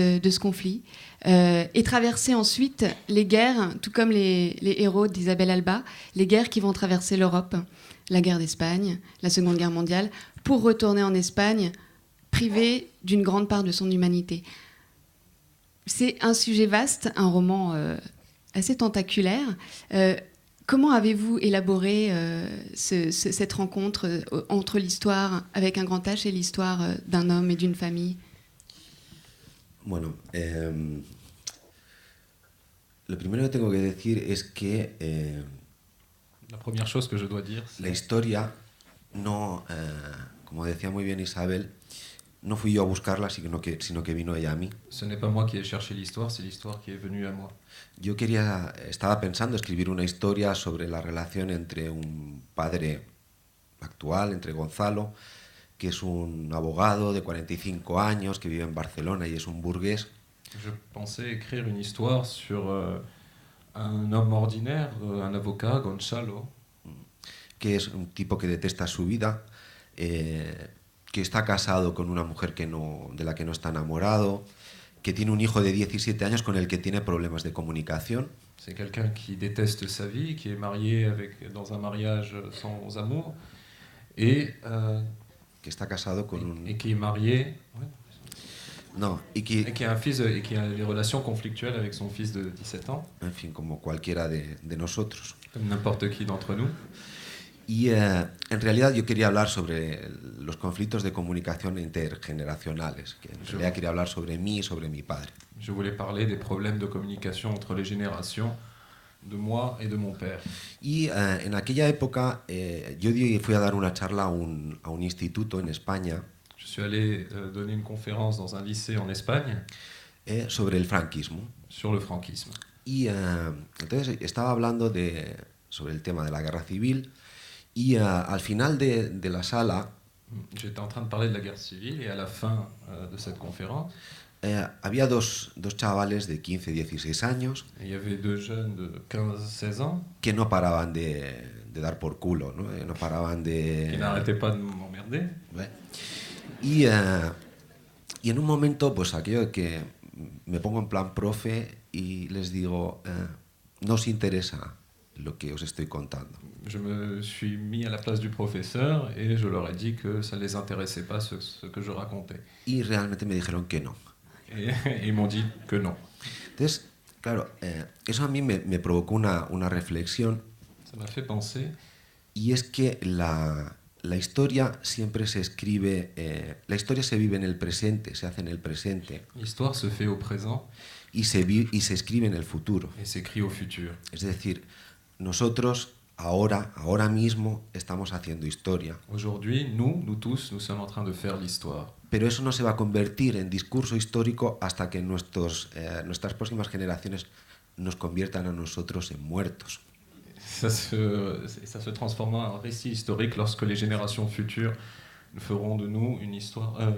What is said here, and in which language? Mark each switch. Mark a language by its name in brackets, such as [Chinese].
[French] ce conflit, et traverser ensuite les guerres, tout comme les héros d'Isabelle Alba, les guerres qui vont traverser l'Europe, la guerre d'Espagne, la Seconde Guerre mondiale, pour retourner en Espagne, privé d'une grande part de son humanité. C'est un sujet vaste, un roman assez tentaculaire. Comment avez-vous élaboré cette rencontre entre l'histoire avec un grand H et l'histoire d'un homme et d'une famille? [Spanish] Bueno, lo primero que tengo que decir es que [French] la première chose que je dois dire, [Spanish] la historia no, como decía muy bien Isabel, no fui yo a buscarla, sino que vino ella a mí. [French] Ce n'est pas moi qui ai cherché l'histoire, c'est l'histoire qui est venue à moi. [Spanish] Yo estaba pensando escribir una historia sobre la relación entre un padre actual, entre Gonzalo, que es un abogado de 45 años, que vive en Barcelona y es un burgués. [French] Je pensais écrire une histoire sur un homme ordinaire, un avocat, Gonzalo, [Spanish] que es un tipo que detesta su vida, que está casado con una mujer de la que no está enamorado, que tiene un hijo de 17 años con el que tiene problemas de comunicación. [French] C'est quelqu'un qui déteste sa vie, qui est marié dans un mariage sans amour, et [Spanish] que está casado con [French] et qui est marié, ouais. [Spanish] No, [French] et qui a un fils et qui a des relations conflictuelles avec son fils de 17 ans. [Spanish] En fin, como cualquiera de nosotros. [French] Comme n'importe qui d'entre nous. [Spanish] Y en realidad yo quería hablar sobre los conflictos de comunicación intergeneracionales, que en realidad quería hablar sobre mí y sobre mi padre. [French] Je voulais parler des problèmes de communication entre les générations, de moi et de mon père. [Spanish] Y en aquella época yo fui a dar una charla a un instituto en España. [French] Je suis allé donner une conférence dans un lycée en Espagne [Spanish] sobre el franquismo. [French] Sur le franquisme. [Spanish] Y entonces estaba hablando sobre el tema de la guerra civil. Y al final de la sala, [French] j'étais en train de parler de la guerre civile et à la fin de cette conférence, [Spanish] había dos chavales de 15-16 años. [French] Il y avait deux jeunes de 15-16 ans [Spanish] que no paraban de dar por culo, ¿no? No paraban de... [French] qui n'arrêtaient pas de m'emmerder. Ouais. [Spanish] Y en un momento, pues aquello que me pongo en plan profe y les digo, no os interesa lo que os estoy contando. [French] Je me suis mis à la place du professeur et je leur ai dit que ça ne les intéressait pas ce que je racontais. [Spanish] Y realmente me dijeron que no. [French] Et ils m'ont dit que non. [Spanish] Entonces, Claro, eso a mí me provocó una reflexión, [French] Ça m'a fait penser [Spanish] y es que la historia siempre se escribe, la historia se vive en el presente, se hace en el presente, [French] l'histoire se fait au présent [Spanish] y se escribe en el futuro. [French] et s'écrit au futur. [Spanish] Es decir, nosotros ahora mismo estamos haciendo historia, [French] Aujourd'hui, nous tous, nous sommes en train de faire l'histoire. [Spanish] pero eso no se va a convertir en discurso histórico hasta que nuestras próximas generaciones nos conviertan a nosotros en muertos. [French] Ça se transformera en récit historique lorsque les générations futures feront de nous une histoire.